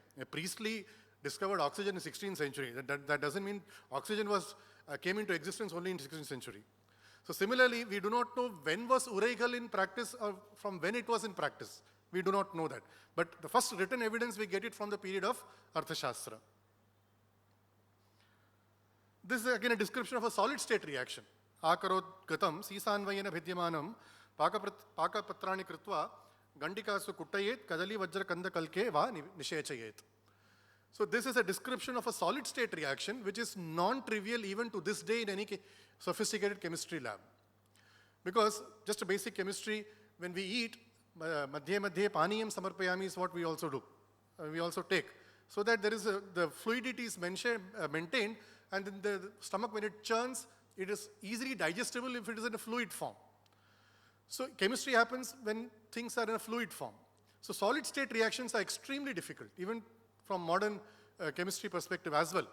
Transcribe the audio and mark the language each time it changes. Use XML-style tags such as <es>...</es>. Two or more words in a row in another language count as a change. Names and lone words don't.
<en>A Priestley discovered oxygen in 16th century. That doesn't mean oxygen came into existence only in 16th century. So similarly, we do not know when was Uraikal in practice or from when it was in practice. We do not know that. But the first written evidence, we get it from the period of Arthashastra. This is again a description of a solid state reaction.</en> <sa>अकरोत् गतम् सिसन्वयेन भिद्यमानम् पाकपात्राणि कृत्वा गण्डिकासु कुट्टयेत् कदली वज्र कन्द कल्के वा निषेचयेत्.</sa> <en>So this is a description of a solid state reaction which is non-trivial even to this day in any sophisticated chemistry lab. Because just a basic chemistry, when we eat,</en> <sa>मध्ये मध्ये पानीयं समर्पयामि</sa> <en>is what we also do. We also take. So that there is the fluidity is maintained, and in the stomach when it churns, it is easily digestible if it is in a fluid form. So chemistry happens when things are in a fluid form. So solid state reactions are extremely difficult, even from modern chemistry perspective as well.</en>